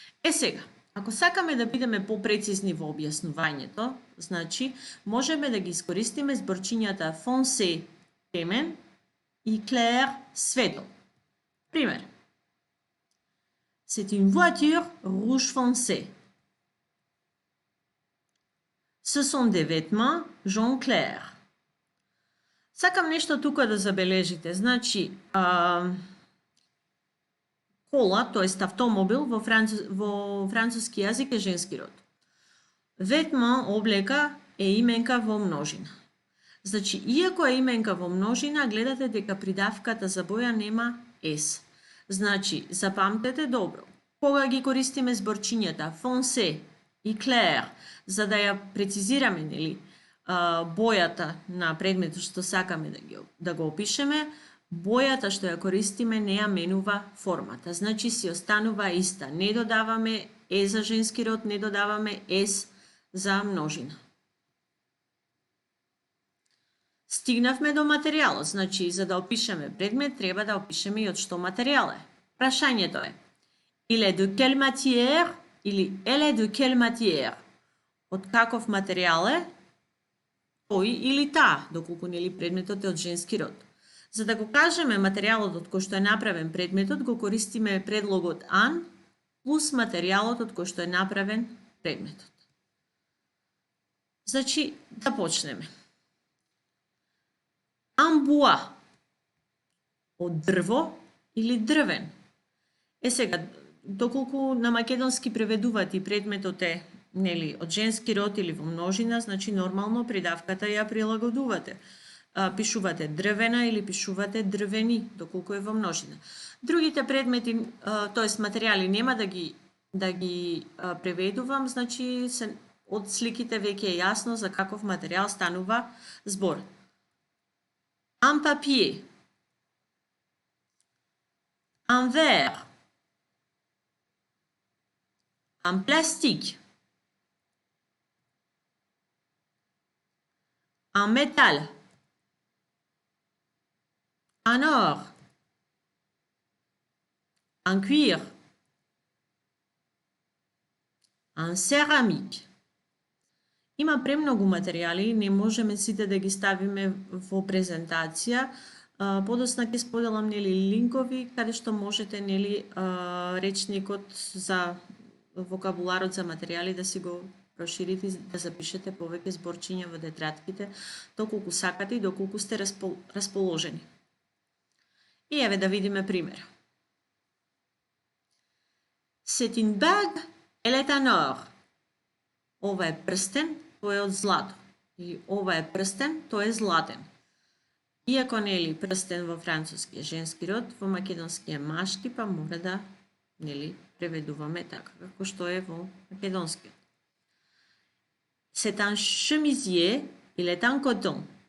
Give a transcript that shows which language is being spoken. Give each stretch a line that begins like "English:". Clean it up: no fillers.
Macedonian: Сега, ако сакаме да бидеме попрецизни во објаснувањето, значи, можеме да ги искористиме зборчињата foncé, темен, и clair, светол. Пример.
French: C'est une voiture rouge foncé. Ce sont des vêtements jaune clair.
Macedonian: Сакам нешто тука да забележите. Значи, кола, тоест автомобил, во француски јазик е женски род. Ветма, облека, е именка во множина. Значи, иако е именка во множина, гледате дека придавката за боја нема ес. Значи, запамтете добро. Кога ги користиме зборчињата foncé и clair, за да ја прецизираме, нели, бојата на предметот што сакаме да го опишеме, бојата што ја користиме не ја менува формата. Значи, си останува иста. Не додаваме е за женски род, не додаваме ес за множина. Стигнавме до материјалот. Значи, за да опишеме предмет, треба да опишеме и од што материјал е. Прашањето е:
French: il est de quelle matière
Macedonian: или
French: elle est de quelle matière?
Macedonian: Од каков материјал е тој или таа, доколку нели предметот е од женски род. За да го кажеме материјалот од кој што е направен предметот, го користиме предлогот an плюс материјалот од кој што е направен предметот. Значи, да почнеме.
French: Un bois,
Macedonian: од дрво или дрвен. Сега, доколку на македонски преведуваат и предметот е нели од женски род или во множина, значи нормално придавката ја прилагодувате. Пишувате дрвена или пишувате дрвени, доколку е во множина. Другите предмети, тоест материјали, нема да ги преведувам, значи од сликите веќе е јасно за каков материјал станува збор.
French: Un papier, un verre, un plastique, Un métal. Un or. Un cuir. Un céramique.
Macedonian: Има премногу материјали, не можеме сите да ги ставиме во презентација. Подосна ќе споделам линкови каде што можете речникот за вокабуларот за материјали да си го проширите, да запишете повеќе зборчиња во тетрадките, доколку сакате и доколку сте расположени. И еве да видиме пример.
French: C'est une bague, elle est en or.
Macedonian: Ова е прстен, тој е од злато. И ова е прстен, тој е златен. Иако прстен во француски е женски род, во македонски е машки, па мора да преведуваме така како што е во македонски.
French: C'est un chemisier, il est en coton.